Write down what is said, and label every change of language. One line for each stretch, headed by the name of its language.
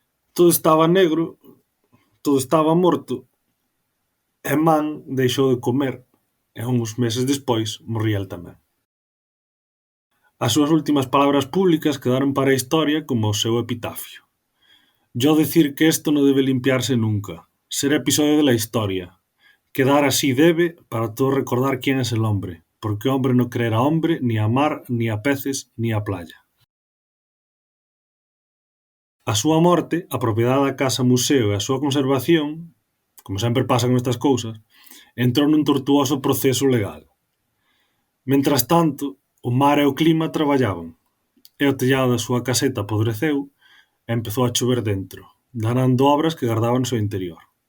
Galician: Todo estaba negro, todo estaba morto, e Man deixou de comer, e uns meses despois morría el tamén. As súas últimas palabras públicas quedaron para a historia como o seu epitafio.
Spanish: Yo decir que esto no debe limpiarse nunca, ser episodio de la historia. Quedar así debe para todos recordar quién es el hombre, porque hombre no creerá hombre, ni a mar, ni a peces, ni a playa.
Galician: A súa morte, a propiedade da casa museo e a súa conservación, como sempre pasa con estas cousas, entrou nun tortuoso proceso legal. Mentras tanto, o mar e o clima traballaban, e o tellado da súa caseta apodreceu e empezou a chover dentro, danando obras que gardaban no seu interior.